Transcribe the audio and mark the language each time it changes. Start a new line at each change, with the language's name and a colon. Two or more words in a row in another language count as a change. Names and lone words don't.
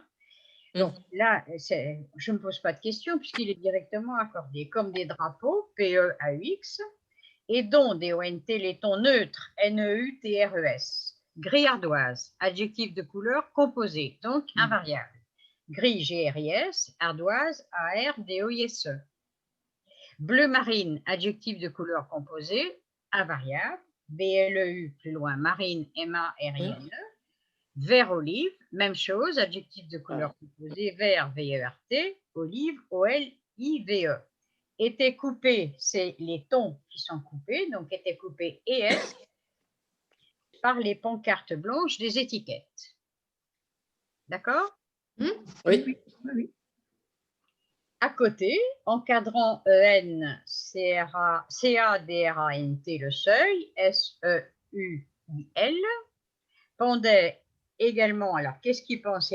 French: Donc là, je ne me pose pas de questions puisqu'il est directement accordé, comme des drapeaux, P-E-A-U-X, et dont, D-O-N-T, les tons neutres, N-E-U-T-R-E-S. Gris ardoise, adjectif de couleur composé, donc invariable. Gris, G-R-I-S, ardoise, A-R-D-O-I-S-E. Bleu marine, adjectif de couleur composé, invariable. B-L-E-U, plus loin, marine, M-A-R-I-N-E. Vert olive, même chose, adjectif de couleur composé, vert, V-E-R-T, olive, O-L-I-V-E. Était coupé, c'est les tons qui sont coupés, donc était coupé ES par les pancartes blanches des étiquettes. D'accord? Oui. À côté, encadrant EN, C-A-D-R-A-N-T, le seuil, S-E-U-I-L, pendait également, alors qu'est-ce qu'ils pensent?